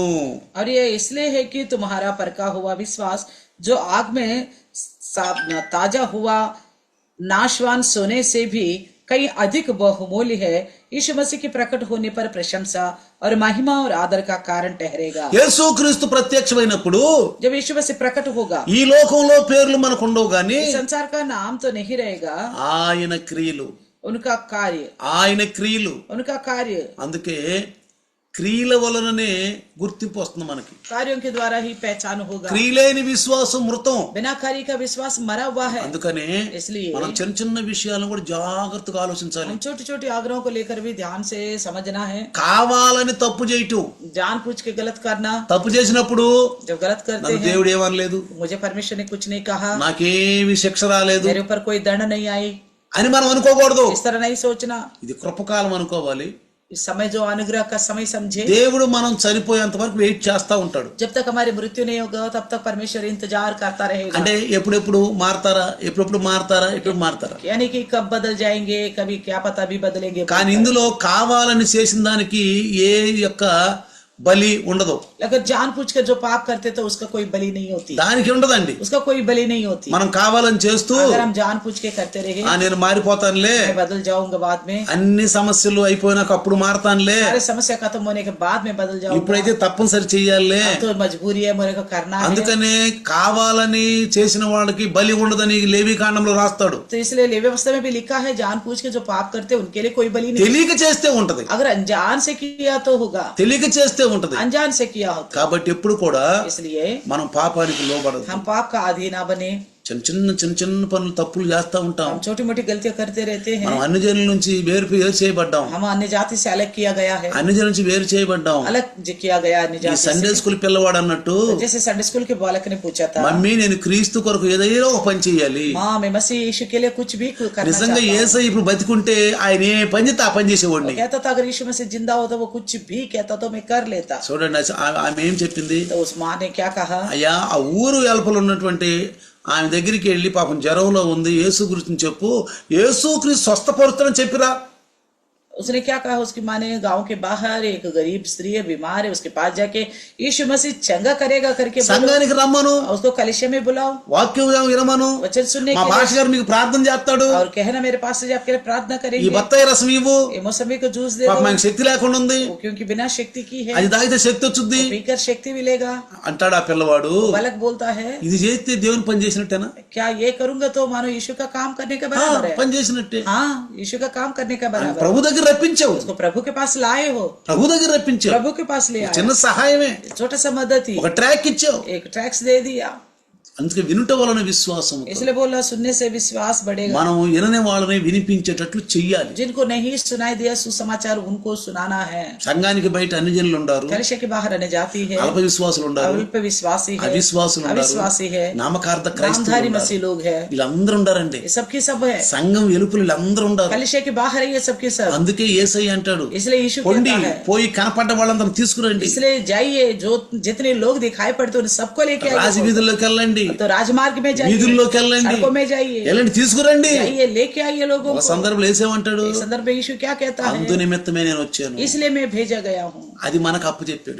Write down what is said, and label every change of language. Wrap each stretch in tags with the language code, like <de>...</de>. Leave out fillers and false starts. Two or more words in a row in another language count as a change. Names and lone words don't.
<hi>और ये इसलिए है कि तुम्हारा परखा हुआ विश्वास जो आग में ताजा हुआ नाशवान सोने से भी कई अधिक बहुमूल्य है, यीशु मसीह की प्रकट होने पर प्रशंसा और महिमा और आदर का कारण ठहरेगा।</hi> <te>యేసుక్రీస్తు ప్రత్యక్షమైనప్పుడు</te> <hi>जब यीशु मसीह प्रकट होगा</hi> <te>ఈ లోకంలో పేర్లు మనకు ఉండవు గాని</te> <hi>इस संसार का नाम तो नहीं रहेगा,</hi> <te>ఆయన క్రియలు</te> <hi>उनका कार्य</hi> <te>అందుకే క్రియల వలననే గుర్తింపు వస్తుంది మనకి.</te> <hi>कार्यों के द्वारा ही पहचान होगा।</hi> <te>క్రియలేని విశ్వాసం మృతం.</te> <hi>बिना कार्य का विश्वास मरा हुआ है।</hi> <te>అందుకనే</te> <hi>इसलिए</hi> <te>మనం చిన్న చిన్న విషయాలను కూడా జాగ్రత్తగా ఆలోచించాలి.</te> <hi>हम छोटी छोटी आग्रहों को लेकर भी ध्यान से समझना है।</hi> <te>కావాలని తప్పు చేయటం,</te> <hi>जानबूझ के गलत करना,</hi> <te>తప్పు చేసినప్పుడు</te> <hi>जब गलत करते</hi> <te>నన్ను</te> <hi>हैं</hi> <te>దేవుడు ఏమనలేదు,</te> <hi>मुझे परमेश्वर ने कुछ नहीं कहा,</hi> <te>నాకేమి శిక్ష రాలేదు</te> <hi>मेरे ऊपर कोई दंड नहीं आई,</hi> <te>అని మనం అనుకోకూడదు.</te> <hi>इस तरह नहीं सोचना।</hi> <te>ఇది కృపకాలం అనుకోవాలి.</te> <hi>इस समय जो अनुग्रह का समय समझे,</hi> <te>దేవుడు మనం చనిపోయేంత వరకు వెయిట్ చేస్తా ఉంటాడు.</te> <hi>जब तक हमारी मृत्यु नहीं होगा तब तक परमेश्वर इंतजार करता रहेगा।</hi> <te>అంటే ఎప్పుడెప్పుడు మారతారా,</te> <hi>यानी कि कब बदल जाएंगे, कभी क्या पता भी बदलेंगे।</hi> <te>కానీ ఇందులో కావాలని చేసిన దానికి ఏ యొక్క బలి ఉండదు,</te> <hi>अगर जानबूझ कर जो पाप करते तो उसका कोई बलि नहीं होती,</hi> <te>దానికి ఉండదండి.</te> <hi>उसका कोई बलि नहीं होती।</hi> <te>మనం కావాలని చేస్తూ</te> <hi>अगर हम जानबूझ के करते रहे,</hi> <te>నేను మారిపోతానులే,</te> <hi>मैं बदल जाऊंगा बाद में,</hi> <te>అన్ని సమస్యలు అయిపోయినాక అప్పుడు మారతానులే,</te> <hi>सारे समस्या खत्म होने के बाद में बदल जाऊंगा,</hi> <te>ఇప్పుడైతే తప్పనిసరి చెయ్యాలే.</te> <hi>तो मजबूरी है मेरे को करना है।</hi> <te>అందుకనే కావాలని చేసిన వాళ్ళకి బలి ఉండదని లేవి కాండంలో రాస్తాడు.</te> <hi>तो इसलिए लेवी व्यवस्था में भी लिखा है जानबूझ के जो पाप करते हैं उनके लिए कोई बलि नहीं।</hi> <te>తెలియక చేస్తే ఉంటది,</te> <hi>अगर अनजान से किया तो होगा,</hi> <te>తెలియక చేస్తే ఉంటది.</te> <hi>अनजान से किया होता।</hi> <te>కాబట్టి ఎప్పుడు కూడా</te> <hi>इसलिए</hi> <te>మనం పాపానికి లోబడదు.</te> <hi>हम पाप का आदी ना बने।</hi> <te>చిన్న చిన్న పనులు తప్పులు చేస్తా ఉంటాం.</te> <hi>हम छोटी मोटी गलतियां करते रहते हैं।</hi> <te>మనం అన్ని జనుల నుంచి వేరు చేయబడ్డాం,</te> <hi>हम अन्य जाति से अलग किया गया है,</hi> <te>అన్ని జనుల నుంచి వేరు చేయబడ్డాం.</te> <hi>अलग किया गया अन्य</hi> <te>ఈ</te> <hi>जाति</hi> <en>Sunday school</en> <te>పిల్లవాడు అన్నట్టు,</te> <hi>से। जैसे</hi> <en>Sunday school</en> <hi>के बालक ने पूछा था,</hi> <te>మమ్మీ నేను క్రీస్తు కొరకు ఏదైనా ఒక పని చేయాలి.</te> <hi>माँ मैं मसीह यीशु के लिए कुछ भी करना</hi> <te>నిజంగా</te> <hi>चाहता हूँ।</hi> <te>యేసయ్య ఇప్పుడు బతికుంటే ఆయన ఏ పని చేస్తే ఆ పని చేసేవాడిని.</te> <hi>वो कहता था अगर यीशु मसीह जिंदा होता वो कुछ भी कहता तो मैं कर लेता।</hi> <te>చూడండి ఆమె ఏం చెప్పింది,</te> <hi>तो उस माँ ने क्या कहा,</hi> <te>అయ్యా ఆ ఊరు వెలుపల ఉన్నటువంటి ఆమె దగ్గరికి వెళ్ళి పాపం జ్వరంలో ఉంది, యేసు గురించి చెప్పు, యేసు క్రీస్తు స్వస్థపరుస్తానని చెప్పిరా.</te> <hi>उसने क्या कहा, उसकी माँ ने गांव के बाहर एक गरीब स्त्री है, बीमार है, उसके पास जाके यीशु मसीह चंगा करेगा करके बोलो,</hi> <te>సంఘానికి రమ్మను,</te> <hi>उसको కలిశ में बुलाओ,</hi> <te>వాక్యం వినమను,</te> <hi>वचन सुनने</hi> <te>మా</te> <hi>के</hi> <te>భాష</te> <hi>लिए,</hi> <te>గారు మీకు ప్రార్థన చేస్తాడు,</te> <hi>और कहना मेरे पास से आपके लिए प्रार्थना</hi> <te>ఈ</te> <hi>करेंगे,</hi> <te>బత్తాయి రసం ఇవ్వు,</te> <hi>ये मौसमी को जूस दे</hi> <te>పాపం</te> <hi>दो,</hi> <te>ఆయనకు శక్తి లేకుండా ఉంది,</te> <hi>वो क्योंकि बिना शक्ति की है,</hi> <te>అది తాగితే శక్తి వచ్చుద్ది</te> <hi>पीकर शक्ति मिलेगा।</hi> <te>అంటాడు ఆ పిల్లవాడు.</te> <hi>बालक बोलता है</hi> <te>ఇది చేస్తే దేవుని పని చేసినట్టేనా?</te> <hi>क्या ये करूंगा तो मानो यीशु का काम करने का बराबर है।</hi> <te>పని చేసినట్టే.</te> <hi>हाँ, यीशु का काम करने का बराबर।</hi> <te>ప్రభు దగ్గర రప్పించావు,</te> <hi>उसको प्रभु के पास लाए हो,</hi> <te>ప్రభు దగ్గర రప్పించావు,</te> <hi>प्रभु के पास ले आए,</hi> <te>చిన్న సహాయమే,</te> <hi>छोटा सा मदद ही,</hi> <te>ఒక ట్రాక్ ఇచ్చావు.</te> <hi>एक ट्रैक्स दे दिया।</hi> <te>అందుకే వినుట వలన విశ్వాసం,</te> <hi>इसलिए बोला सुनने से विश्वास बढ़ेगा।</hi> <te>మనం వినని వాళ్ళని వినిపించేటట్లు చెయ్యాలి.</te> <hi>जिनको नहीं सुनाई दिया सुसमाचार उनको सुनाना है।</hi> <te>సంఘానికి బయట అన్ని జనులు ఉండారు,</te> <hi>कलिशा के बाहर अन्य जाति है,</hi> <te>అల్ప విశ్వాసులు ఉండారు,</te> <hi>अल्प विश्वासी है,</hi> <te>అవిశ్వాసులు ఉండారు,</te> <hi>अविश्वासी है,</hi> <te>నామకార్థ క్రైస్తవులు</te> <hi>नामधारी</hi> <te>ఉండారు.</te> <hi>मसीह लोग है,</hi> <te>వీళ్ళందరూ ఉండారండి.</te> <hi>ये सबकी सब है।</hi> <te>సంఘం వెలుపులు వీళ్ళందరూ ఉండారు.</te> <hi>कलिशा के बाहर है ये सबके सब।</hi> <te>అందుకే యేసయ్య అంటాడు,</te> <hi>इसलिए यीशु</hi> <te>పొండి</te> <hi>कहता है,</hi> <te>పోయి కనపడ్డ వాళ్ళందరూ తీసుకురండి,</te> <hi>इसलिए जाइए जो जितने लोग दिखाई पड़ते उन सबको लेके आइए।</hi> <te>రాజవీధుల్లోకి వెళ్ళండి,</te> <hi>तो राजमार्ग में जाइए,</hi> <te>వీధుల్లోకి వెళ్ళండి,</te> <hi>सड़कों में जाइए,</hi> <te>వెళ్ళండి తీసుకురండి.</te> <hi>जाइए लेके आइए लोगों</hi> <te>ఒక</te> <hi>को।</hi> <te>సందర్భంలో వేసేమంటాడు,</te> <hi>इस संदर्भ में यीशु क्या कहता</hi> <te>అందు</te> <hi>है,</hi> <te>నిమిత్తమే నేను వచ్చాను,</te> <hi>इसलिए मैं भेजा गया हूँ।</hi> <te>అది మనకు అప్పు చెప్పాడు,</te>